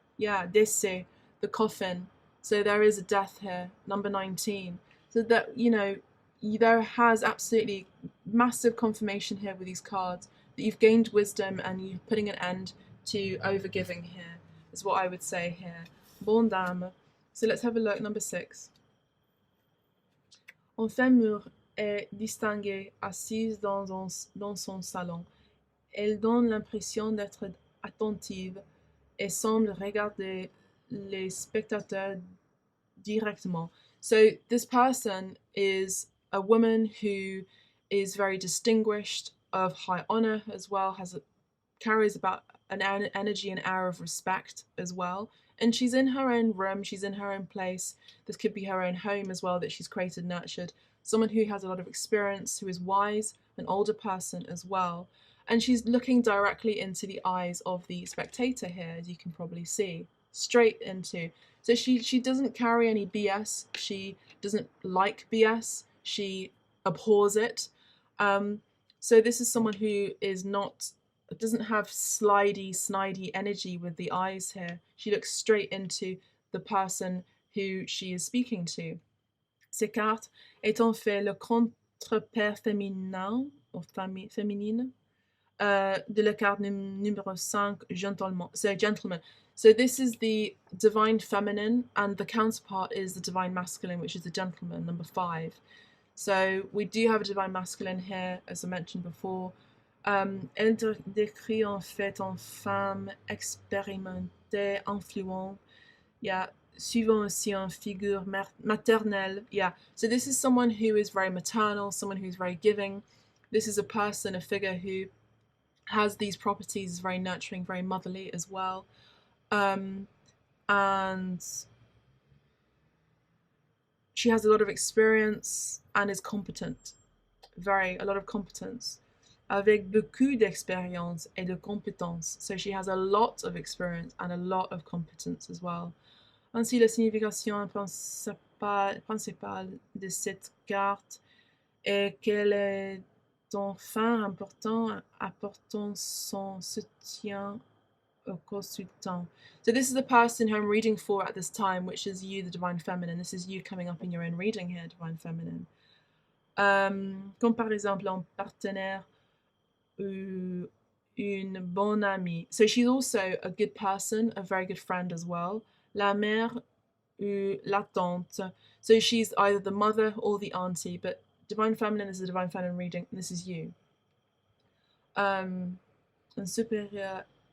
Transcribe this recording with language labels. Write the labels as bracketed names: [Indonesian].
[English] Yeah, décès, the coffin. So there is a death here, number 19. So that, there has absolutely massive confirmation here with these cards that you've gained wisdom and you're putting an end to overgiving here, is what I would say here. [French] Bonne Dame. [English] So let's have a look, number 6. [French] Une femme mûre est distinguée, assise dans son salon. Elle donne l'impression d'être attentive et semble regarder les spectateurs directement. [English] So this person is a woman who is very distinguished, of high honor as well, carries about an energy and air of respect as well. And she's in her own room, she's in her own place. This could be her own home as well that she's created, nurtured. Someone who has a lot of experience, who is wise, an older person as well. And she's looking directly into the eyes of the spectator here, as you can probably see, straight into. So she doesn't carry any BS. She doesn't like BS. She abhors it. So this is someone who doesn't have snidey energy with the eyes here. She looks straight into the person who she is speaking to. [French] Ces cartes étant fait le contrepère féminin, ou féminine, de la carte numéro 5, gentleman. [English] So this is the divine feminine, and the counterpart is the divine masculine, which is the gentleman, number 5. So we do have a divine masculine here, as I mentioned before. [French] Elle décrit en fait une femme expérimentée, influente, suivant aussi une figure maternelle. [English] So this is someone who is very maternal, someone who's very giving. This is a person, a figure who has these properties, is very nurturing, very motherly as well. And she has a lot of experience and is competent. A lot of competence. [French] Avec beaucoup d'expérience et de compétences. [English] So she has a lot of experience and a lot of competence as well. [French] Ainsi, la signification principale de cette carte est qu'elle est enfin important, apportant son soutien au consultant. [English] So this is the person who I'm reading for at this time, which is you, the Divine Feminine. This is you coming up in your own reading here, Divine Feminine. [French] Comme par exemple un partenaire ou une bonne amie. [English] So she's also a good person, a very good friend as well. [French] La mère ou la tante. [English] So she's either the mother or the auntie, but Divine Feminine is the Divine Feminine reading. This is you. And superior.